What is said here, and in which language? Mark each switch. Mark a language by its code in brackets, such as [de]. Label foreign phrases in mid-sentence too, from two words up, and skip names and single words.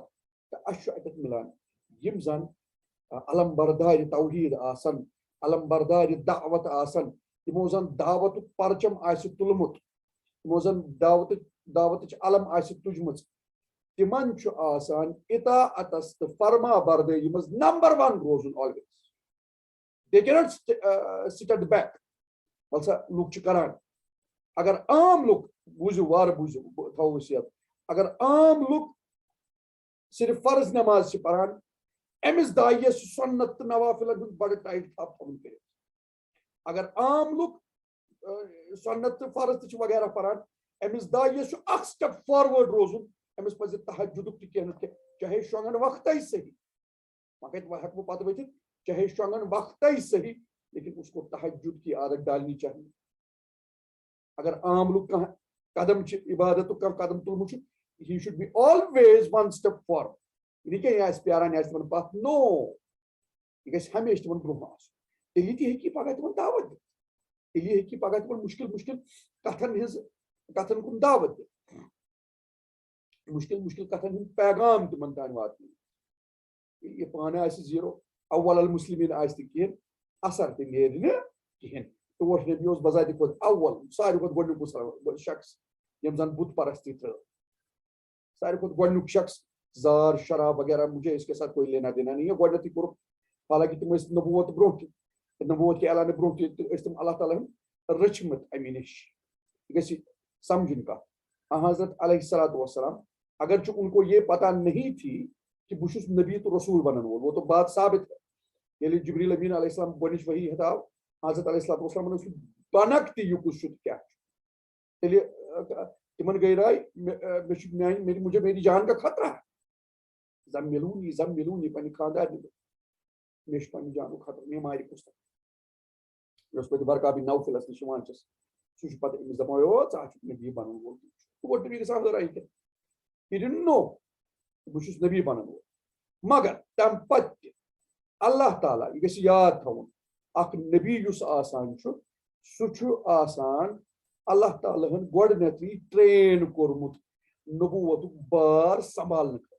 [ks] تہٕ اَسہِ چھُ اتٮ۪تھ مِلان یِم زن علم بردارِ توحید آسن، علم بردارِ دعوت آسن، یِمو زن دعوتُک پرچم آسہِ تُلمُت، یِمو زن دعوتٕچ علم آسہِ تُجمٕژ، تِمن چھُ آسان اطاعتس تہٕ فرما بردٲری منٛز نمبر 1 روزُن آلویز. [en] They cannot sit at the back. [ks] بلسا لُکھ چھِ کران. اگر عام لُکھ بوٗزِو وارٕ بوٗزِو بہٕ تھاوو أسۍ یاد، اگر عام لُکھ صرف فرض نماز چھِ پران، أمِس دایہِ سُہ سُنت تہٕ نوافلن ہُنٛد بڑٕ ٹایٹ تھپ تھاوُن کٔرِتھ. اگر عام لُکھ سُنت تہٕ فرض تہِ چھِ وغیرہ پران، أمِس دایہِ سُہ اکھ [en] step forward [ks] روزُن. أمِس پزِ تہجُدُک تہِ کینٛہہ نتہٕ کینٛہہ، چاہے شۄنٛگن وقتے صحیح، وۄنۍ کتہِ ہٮ۪کہٕ بہٕ پتہٕ ؤتھِتھ، چاہے شۄنٛگن وقتے صحیح [ur] لیکن اس کو تہجد کی عادت ڈالنی چاہیے. اگر عام لوگ قدم عبادت کا قدم تلمت [en] he should be always one step forward. [ks] یہ کہ یہ پیاران تمن پتھ نو یہ گژھِ ہمیشہ تمن برونٛہہ آسُن. تیٚلی تہِ ہیٚکہِ پگاہ تمن دعوت دِتھ. تیٚلی ہیٚکہِ پگاہ تمن مشکل کتھن کُن دعوت دِتھ. مشکل کتھن ہُنٛد پیغام تمن تام واتنٲیِتھ. ییٚلہِ یہِ پانہٕ آسہِ زیٖرو اول المسلمین آسہِ نہٕ کِہیٖنۍ اثر تہِ نیرِ نہٕ کِہیٖنۍ. ٹوٹھ نبی اوس بذاتِ خود اول ساروی کھۄتہٕ گۄڈنیُک شخص ییٚمۍ زن بُت پرستی ترٲو. ساروی کھۄتہٕ گۄڈنیُک شخص [ur] زار شراب وغیرہ مجھے اس کے ساتھ کوئی لینا دینا نہیں ہے. [ks] گۄڈنیتھٕے کوٚرُکھ حالانکہِ تِم ٲسۍ نبوت برونٛہہ تہِ نبوت کہِ اعلانہٕ برونٛہہ تہِ ٲسۍ تِم اللہ تعالیٰ ہن رٔچھمٕتۍ اَمہِ نِش. یہِ گژھِ سمجھٕنۍ کتھ. [ur] حضرت علیہ الصلوۃ والسلام اگرچہ ان کو یہ پتہ نہیں تھی کہ [ks] بہٕ چھُس نبی تو رسول بنن وول [ur] وہ تو بات ثابت ہے. [ks] ییٚلہِ جبریل امین علیہ السلام گۄڈنِچ وحی ہٹاو حضرت علیہ الصلوۃ والسلام سُہ بنکھ تہِ یہِ کُس چھُ تہٕ کیٛاہ چھُ. تیٚلہِ تمن گٔے راے [ur] مجھے میری جان کا خطرہ ہے. [ks] زمِلونی پننہِ خاندارنہِ مےٚ چھُ پننہِ جانُک خطرٕ مےٚ مارِ کُس تہٕ. یۄس پتہٕ ورقہ بن نوفلس نِش یِوان چھس سُہ چھُ پتہٕ أمِس دپان او ژٕ چھُکھ نبی بنن وول. اور نبی گژھان لڑٲے کینٛہہ. [en] He didn't know [ks] بہٕ چھُس نبی بنن وول. مگر تمہِ پتہٕ تہِ اللہ تعالیٰ یہِ گژھِ یاد تھاوُن اکھ نبی یُس آسان چھُ سُہ چھُ آسان اللہ تعالیٰ ہن گۄڈنیتھٕے ٹرین کوٚرمُت نبوتُک بار سنبھالنہٕ خٲطرٕ.